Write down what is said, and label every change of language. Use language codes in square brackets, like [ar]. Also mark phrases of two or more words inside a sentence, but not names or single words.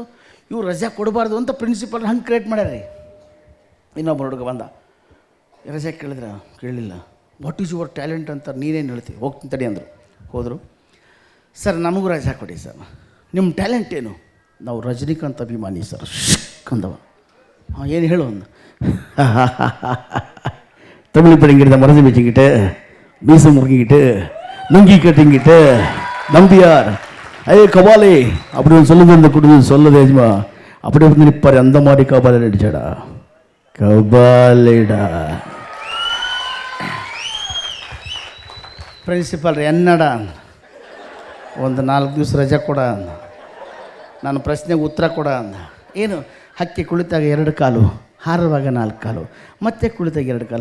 [kn] ಇವ್ರು ರಜೆ ಕೊಡಬಾರ್ದು ಅಂತ ಪ್ರಿನ್ಸಿಪಲ್ ಹಂಗೆ ಕ್ರಿಯೇಟ್ ಮಾಡ್ಯಾರ್ರಿ. ಇನ್ನೊಬ್ಬ ಹುಡುಗ ಬಂದ, ರಜೆ ಕೇಳಿದ್ರೆ ಕೇಳಲಿಲ್ಲ. [en] what is your talent [kn] ಅಂತ ನೀನೇನು ಹೇಳ್ತೀವಿ? ಹೋಗ್ತೀನಿ ತಡಿ ಅಂದರು. ಹೋದರು. ಸರ್ ನಮಗೂ ರಜೆ ಕೊಡಿ ಸರ್. ನಿಮ್ಮ ಟ್ಯಾಲೆಂಟ್ ಏನು? ನಾವು ರಜನಿಕಾಂತ್ ಅಭಿಮಾನಿ ಸರ್. ಅಂದವ. ಏನು ಹೇಳು ಅಂದ. [ta] தமிழ் படிங்கிட்ட மறைஞ்சு வச்சுக்கிட்டு மீசை முறுக்கிக்கிட்டு லுங்கி கட்டிங்கிட்டு நம்பியார் ஐயே கபாலே அப்படின்னு சொல்லுங்க. இந்த குடும்பம் சொல்லுது எஜமா. அப்படி வந்து நிற்பார். அந்த மாதிரி கபாலே நடிச்சாடா. கபாலேடா. [kn] ಪ್ರಿನ್ಸಿಪಾಲ್ ಎನ್ನಡ ಒಂದು 4 ದಿವಸ ರಜೆ ಕೊಡ ಅಂದ. ನಾನು ಪ್ರಶ್ನೆಗೆ ಉತ್ತರ ಕೊಡ ಅಂದ. ಏನು? ಹಕ್ಕಿ ಕುಳಿತಾಗ 2 ಕಾಲು, ಹಾರುವಾಗ 4 ಕಾಲು, ಮತ್ತೆ ಕುಳಿತಾಗ 2 ಕಾಲು.